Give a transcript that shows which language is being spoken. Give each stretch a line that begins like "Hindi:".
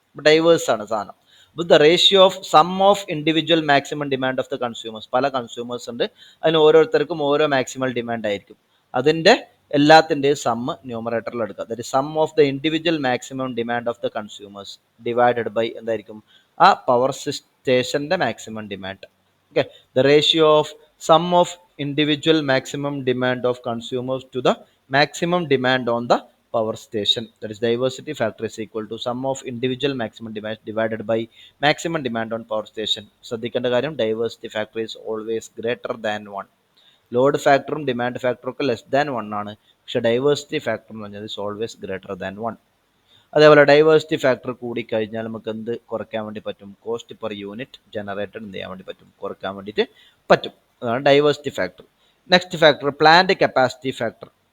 Malayalam: അപ്പോൾ ഡൈവേഴ്സ് ആണ് സാധനം.
English: With the ratio of sum of individual maximum demand of the consumers.
Malayalam: പല consumers ഉണ്ട്, അതിന് ഓരോരുത്തർക്കും ഓരോ മാക്സിമം ഡിമാൻഡ് ആയിരിക്കും. അതിൻ്റെ എല്ലാത്തിൻ്റെയും സമ്മ് ന്യൂമറേറ്ററിൽ എടുക്കുക. അതായത്
English: sum of the individual maximum demand of the consumers
Malayalam: divided by എന്തായിരിക്കും? ആ പവർ സ്റ്റേഷൻ്റെ maximum demand.
English: Okay, the ratio of sum of individual maximum demand of consumers to the maximum demand on the power station. That is diversity factor is equal to sum of individual maximum demand divided by maximum demand on power station.
Malayalam: ശ്രദ്ധിക്കേണ്ട കാര്യം
English: diversity factor is always greater than 1.
Malayalam: Load ഫാക്ടറും demand ഫാക്ടറും ഒക്കെ less than 1 ആണ്. പക്ഷേ diversity factor എന്ന് പറഞ്ഞാൽ
English: Is always greater than 1.
Malayalam: അതേപോലെ ഡൈവേഴ്സിറ്റി ഫാക്ടർ കൂടിക്കഴിഞ്ഞാൽ നമുക്ക് എന്ത് കുറയ്ക്കാൻ വേണ്ടി പറ്റും?
English: cost per unit generated
Malayalam: എന്ത് ചെയ്യാൻ വേണ്ടി പറ്റും? കുറയ്ക്കാൻ വേണ്ടിയിട്ട് പറ്റും. അതാണ് diversity factor. Next factor plant capacity factor.